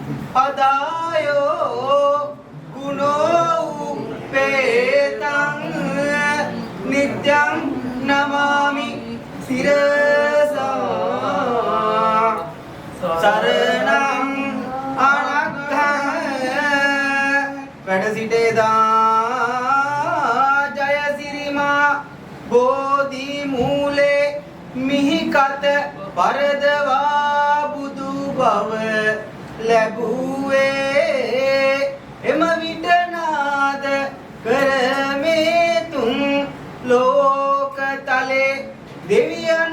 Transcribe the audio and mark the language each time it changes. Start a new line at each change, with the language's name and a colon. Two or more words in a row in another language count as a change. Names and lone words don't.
Pali: පදායෝ ගුණෝ උපේතං නිත්‍යං නමාමි සිරසා සරණං අනග්ගං
Sinhala: වැඩ සිටේදා ජය සිරිමා බෝධි මූලේ මිහිකත පරදවා බුදු බව ලැබුවේ එම විට නාද කරමේ තුන් ලෝකතලේ දෙවියන්